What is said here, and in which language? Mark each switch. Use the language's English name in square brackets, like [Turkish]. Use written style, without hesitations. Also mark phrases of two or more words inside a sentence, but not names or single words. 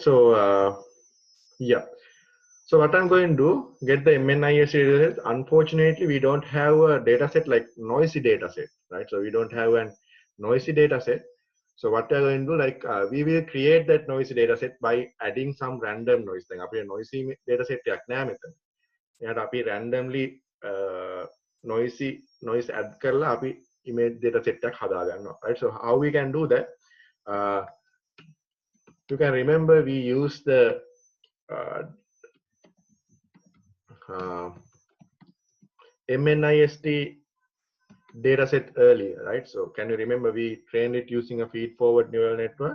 [English] So yeah, so what I'm going to do, get the MNIST data set. Unfortunately, we don't have a data set like noisy data set, right? So we don't have a noisy data set. So what we're going to do, like we will create that noisy data set by adding some random noise. [Sinhala] Then අපේ [English] noisy data set [Sinhala] එකක් නෑ මෙතන. එයාට අපි randomly noisy noise add කරලා අපි [English] image data set [Sinhala] එකක් හදා ගන්නවා, [English] right? So how we can do that? Uh, you can remember we use the uh, uh, MNIST dataset earlier, right? So can you remember we trained it using a feed-forward neural network?